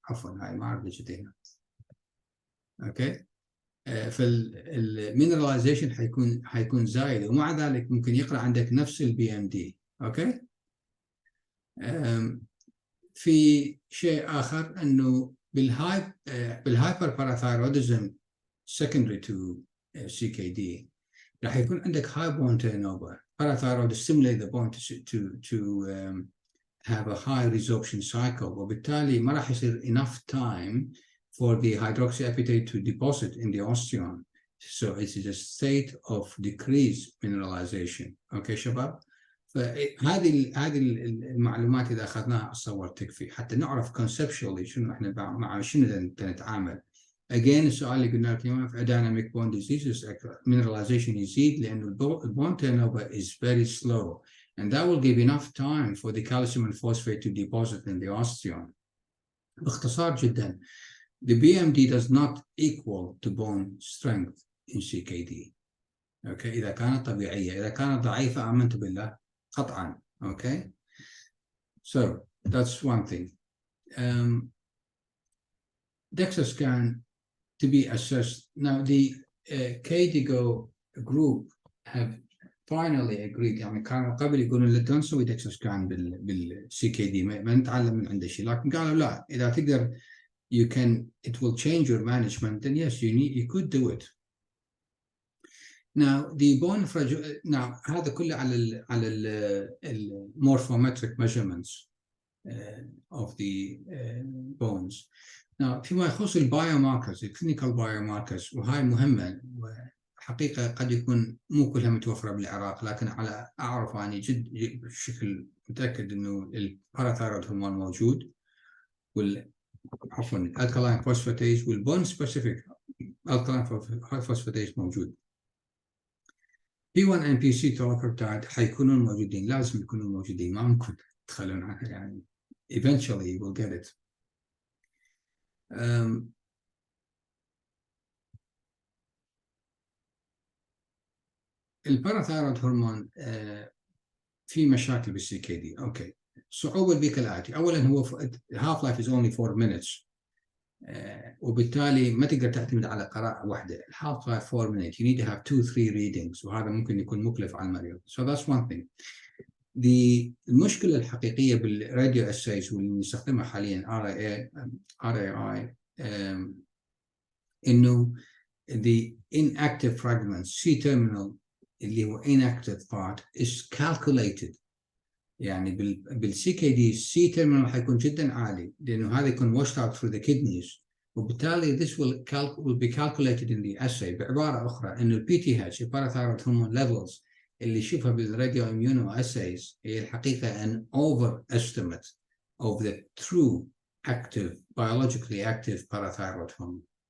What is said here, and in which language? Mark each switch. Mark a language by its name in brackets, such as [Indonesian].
[Arabic] عفوا هاي ما اعرف ليش هنا. اوكي، فالمينراليزيشن حيكون زايد، ومع ذلك ممكن يقرا عندك نفس البي ام دي. اوكي، في شيء اخر انه بالهايبر باراثايروديزم [English] secondary to CKD [Arabic] راح يكون عندك [English] high bone turnover. parathyroid stimulate the bone to have a high resorption cycle، [Arabic] وبالتالي ما راح يصير [English] enough time for the hydroxyapatite to deposit in the osteon. So it is a state of decreased mineralization. Okay شباب، [Arabic] فهذه المعلومات اذا اخذناها اتصور تكفي حتى نعرف conceptually شنو احنا مع شنو نتعامل. [English] Again [Arabic] السؤال اللي قلنا لك اليوم في [English] dynamic bone diseases mineralization [Arabic] يزيد لانه [English] bone turnover is very slow and that will give enough time for the calcium and phosphate to deposit in the osteon. [Arabic] باختصار جدا [English] the BMD does not equal to bone strength in CKD. [Arabic] اوكي اذا كانت طبيعيه، اذا كانت ضعيفه امنت بالله قطعا. [English] Okay so that's one thing. DEXA scan to be assessed. Now the KDIGO group have finally agreed. [Arabic] يعني كانوا قبل يقولون لا نسوي DEXA scan بالسي كي دي ما نتعلم من عنده شيء، لكن قالوا لا اذا تقدر [English] it will change your management, then yes you could do it. Now the bone now [Arabic] هذا كله على ال [English] morphometric measurements of the bones. Now [Arabic] فيما يخص البايوماركرز الكلينيكال بايوماركرز وهاي مهمة وحقيقة قد يكون مو كلها متوفرة بالعراق، لكن على أعرف أني بشكل متأكد إنه الباراثايرويد هرمون موجود عفوا الكالاين فوسفاتيز والبون سبيسيفيك الكالاين فوسفاتيز موجود. P1 and PC تروفرتايد حيكونون موجودين، لازم يكونون موجودين، ما ممكن تخلون عنها يعني. [English] Eventually you will get it. [Arabic] الباراثايرويد هرمون في مشاكل بالسي كي دي. اوكي صعوبة بي كالآتي، اولا هو [English] half life is only 4 minutes [Arabic] وبالتالي ما تقدر تعتمد على قراءة واحدة. [English] half life 4 minutes you need to have 2-3 readings [Arabic] وهذا ممكن يكون مكلف على المريض. [English] So that's one thing. [Arabic] المشكلة الحقيقية بالراديو اسايز واللي نستخدمها حاليا RAI انه [English] the inactive fragments C-terminal [Arabic] اللي هو [English] inactive part is calculated. [Arabic] يعني بالسي كي دي السي terminal حيكون جدا عالي لانه هذا يكون [English] washed out through the kidneys [Arabic] وبالتالي [English] this will be calculated in the assay. [Arabic] بعبارة أخرى إنه [English] PTH parathyroid hormone levels [Arabic] اللي يشوفها بالراديو immuno assays هي الحقيقة [English] an overestimate of the true active biologically active parathyroid hormone.